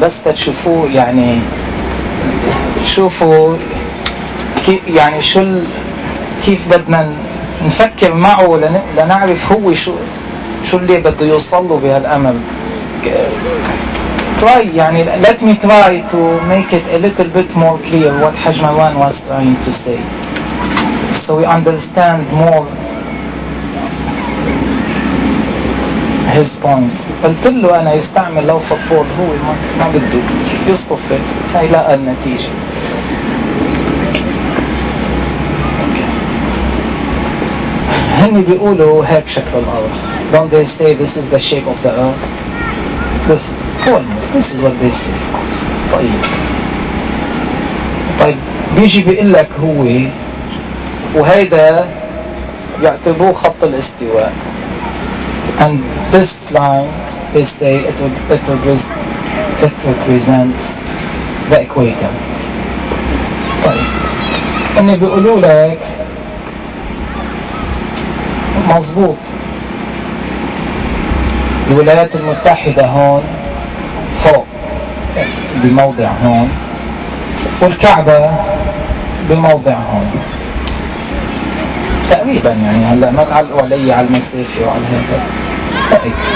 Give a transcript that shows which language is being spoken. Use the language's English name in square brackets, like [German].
[Arabic] بس تشوفوه يعني شوفوا يعني شو كيف بدنا نفكر معه لنعرف هو شو اللي بده يوصل له بهالأمل. [English] Try, [Arabic] يعني, [English] let me try to make it a little bit more clear what Hajj Marwan was trying to say, so we understand more his point. [Arabic] قلت له أنا يستعمل لو فطور هو ما بده يصطف حيلاء النتيجة. هني بيقولوا هيك شكل الأرض. [English] Don't they say this is the shape of the earth? This This is what they say. [Arabic] طيب بيجي بيقول لك هو وهيدا يعتبروه خط الاستواء. [English] And this line they say it would represent the equator. [Arabic] طيب هني بيقولوا لك مظبوط الولايات المتحدة هون فوق بموضع هون والكعبة بموضع هون تقريبا يعني هلا ما تعلقوا علي على المسافة وعلى هذا.